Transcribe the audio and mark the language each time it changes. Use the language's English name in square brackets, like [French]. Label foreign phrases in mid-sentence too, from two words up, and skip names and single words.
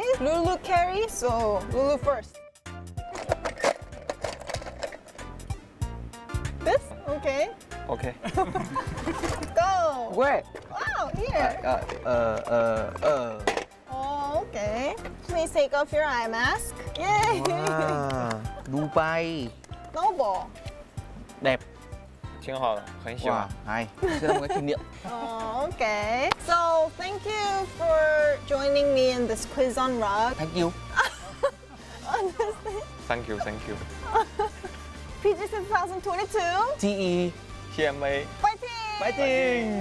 [English] Lulu carry. So Lulu first. This? Okay. OK。 Go. Where? Wow. Here. Oh, okay. Please take off your eye mask. Yay. [Thai] ดูใบ [English] Noble. [Vietnamese] đẹp [Chinese] 挺好的，很喜欢。 [Vietnamese] hay sẽ là một cái kỷ niệm. [English] Oh, okay. So thank you for joining me in this quiz on rug. Thank you. Thank you, thank you. PGC 2022. TE TMA. Fighting! Fighting!